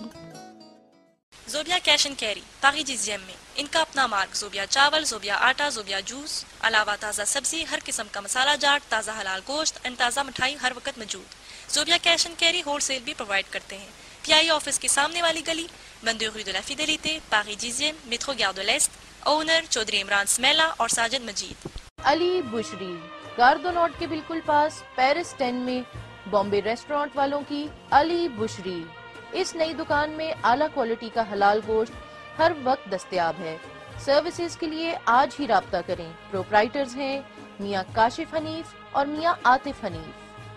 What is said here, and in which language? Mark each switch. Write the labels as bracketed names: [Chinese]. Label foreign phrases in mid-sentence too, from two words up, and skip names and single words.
[Urdu] زوبیا کیش اینڈ کیری، پاغی جزیم میں ان کا اپنا مارک زوبیا چاول، زوبیا آٹا، زوبیا جوس، علاوہ تازہ سبزی، ہر قسم کا مسالہ جاٹ، تازہ حلال گوشت اور تازہ مٹھائی ہر وقت موجود۔ زوبیا کیش اینڈ کیری ہول سیل بھی پرووائڈ کرتے ہیں۔ PIA آفس کے سامنے والی گلی، بندے روی de la Fidélité، پاغی جزیم، میٹرو گیار de l'Est۔ اونر چودھری عمران سمیلا اور ساجد مجید۔ علی بشری، گاردو نوٹ کے بالکل پاس پیرس 10 میں بامبے ریسٹورانٹ والوں کی علی بشری۔ اس نئی دکان میں اعلیٰ کوالٹی کا حلال گوشت ہر وقت دستیاب ہے۔ سروسز کے لیے آج ہی رابطہ کریں۔ پروپرائٹرز ہیں میاں کاشف حنیف اور میاں عاطف حنیف۔